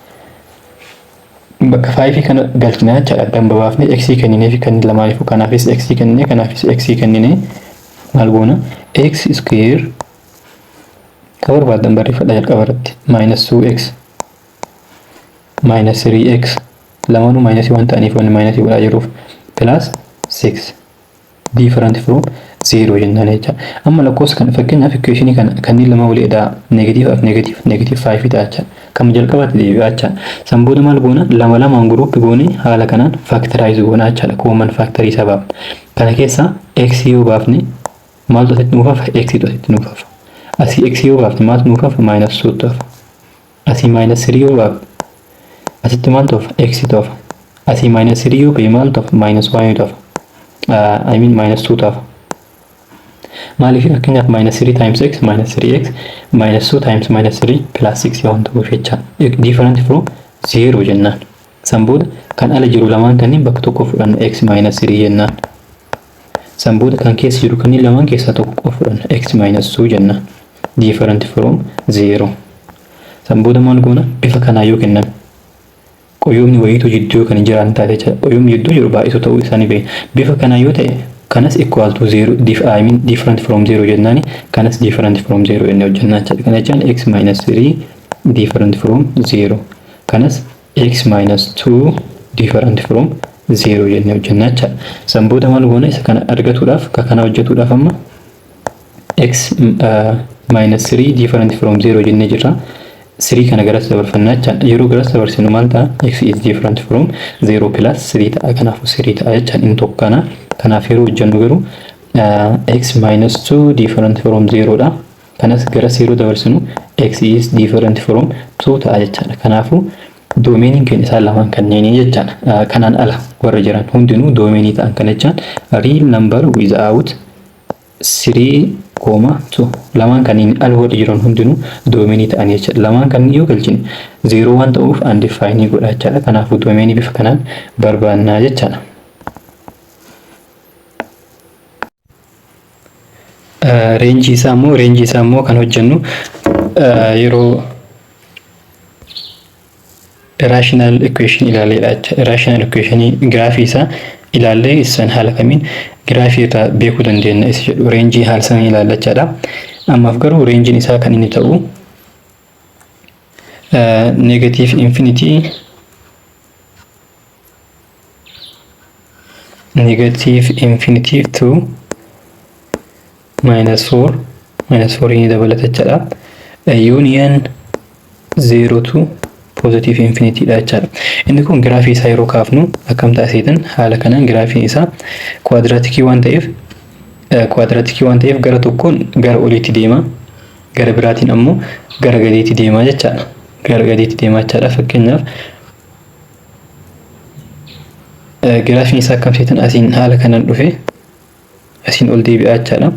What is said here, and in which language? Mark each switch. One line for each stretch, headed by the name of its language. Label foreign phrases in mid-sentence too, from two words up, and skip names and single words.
Oromo: Bakka 5 kana galchina jechaadha. Addan babaafnee x kenninee fi kanneen lamaaniif kanaafis x kenninee kanaafis x kenninee maal goona
English: x square
Oromo: ka barbaadan barreeffadha jalqaba irratti -2x -3x lamaanuu minus 1 ta'aniif wanni minus godhaa jiruuf
English: plus 6 different from 0
Oromo: jennaan jecha. Amma lakkoofsa kana fakkeenyaaf equation kana kanneen lama waliidha negative 5 ta'a jecha. Kam jalqabaatti deebi'aa jecha. San booda maal goona lama lamaan group goone haala kanaan factorize goona jecha.
English: Common factor
Oromo: isa baafna. Kana keessa x yoo baafne maaltu asitti nuuf hafa x tu asitti nuuf hafa. Asii x yoo baafne maaltu nuuf hafa minus 2 tu hafa. Asii minus 3 yoo baafne asitti maaltu hafa x tu hafa. Asii minus 3 yoo bahe maaltu hafa minus 1 tu hafa.
English: I mean
Oromo: minus 2 tu hafa. Maaliif fakkeenyaaf
English: minus 3 times x minus 3x minus 2 times minus 3 plus 6
Oromo: yoo ta'u jecha.
English: Different from 0 jennaan.
Oromo: San booda kan ala jiru lamaan kanneen bakka tokko fudhanna
English: x minus 3
Oromo: jennaan. San booda kan keessa jiru kanneen lamaan keessaa tokko fudhanna
English: x minus 2
Oromo: jennaan.
English: Different from 0.
Oromo: San booda maal goona bifa kanaa yoo kennan qoyoomni wayiitu jidduu kan jiran taate jecha. Qoyoomni jidduu jiru baay'isuu ta'uu isaanii beeku. Bifa kanaa yoo ta'e kanas
English: equal to 0 I mean different from 0
Oromo: jennaani kanas
English: different from 0
Oromo: jennee hojjannaa jechuudha. Kana jechaan
English: x minus 3 different from 0
Oromo: kanas
English: x minus 2 different from 0
Oromo: jennee hojjannaa jechuudha. San booda maal goona isa kana argatuudhaaf kana hojjetuudhaaf amma
English: x minus 3 different from 0
Oromo: jennee jirra. 3 kana garas dabarfannaa jechuudha. Yeroo garas dabarsinu maal ta'a
English: x is different from 0 plus 3
Oromo: ta'a. Kanaafuu 3 ta'a jechuudha. Inni tokko kana kanaaf yeroo hojjennu garuu
English: x minus 2 different from 0
Oromo: dha. Kanas gara 0 dabarsinu
English: x is different from 2
Oromo: ta'a jechaadha. Kanaafuu doomeniin keenya isaan lamaan kanneenii jechaadha. Kanaan ala warra jiran hundinuu doomenii ta'an kana jechaan
English: real number without 3,2
Oromo: lamaan kanneen ala warra jiran hundinuu doomenii ta'an jechaadha. Lamaan kanneen yoo galchine 0 waan ta'uuf undefined godha jechaadha. Kanaafuu doomenii bifa kanaan barbaannaa jechaadha. Range isaa immoo kan hojjennu yeroo
English: rational equation
Oromo: ilaalleedha jecha.
English: Rational equation
Oromo: graafii isaa ilaallee isaan haala kamiin graafii irraa beekuu dandeenya isa jedhu range haala sana ilaalla jechaadha. Ammaaf garuu range isaa kan inni ta'u
English: negative infinity to minus 4
Oromo: ini dabalata jechaadha.
English: Union 0 to positive infinity
Oromo: dha jechaadha. Inni kun graafii isaa yeroo kaafnu akkam taasisan haala kanaan graafii isaa quadratic waan ta'eef gara tokkoon gara oliitti deema, gara biraatiin ammoo gara gadiitti deema jechaadha. Gara gadiitti deema jechaadha. Fakkeenyaaf graafiin isaa akkam taasisan asiin haala kanaan dhufe asiin ol deebi'aa jechaadha.